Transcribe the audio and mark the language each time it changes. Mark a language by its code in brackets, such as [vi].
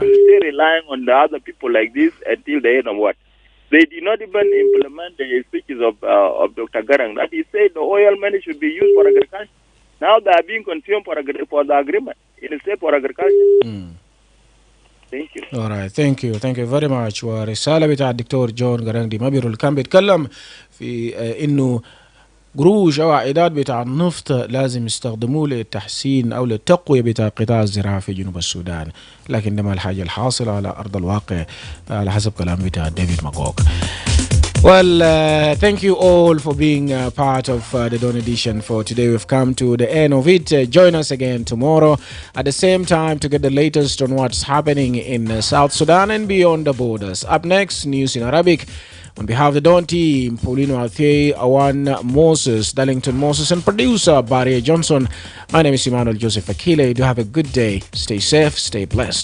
[en] We're still relying on the other people like this until the end of what? They did not even implement the speeches of Dr. Garang that he said the oil money should be used for agriculture. Now they are being consumed for the agreement instead for agriculture. Thank you. All right, thank you very much. [ar] ورسالة بتاع الدكتور جون غراندي مابيرو اللي كان بيتكلم في انه قروش او عائدات بتاع النفط لازم يستخدموه للتحسين او للتقوية بتاع قطاع الزراعة في جنوب السودان، لكن ده ما الحاجة الحاصلة على ارض الواقع على حسب كلام بتاع ديفيد ماغوك. [en] Well, thank you all for being part of the Dawn edition for today. We've come to the end of it. Join us again tomorrow at the same time to get the latest on what's happening in South Sudan and beyond the borders. Up next, news in Arabic. On behalf of the Dawn team, Paulino Althei, Awan Moses, Darlington Moses, and producer Barry Johnson, my name is Emmanuel Joseph Akile. Do have a good day. Stay safe, stay blessed.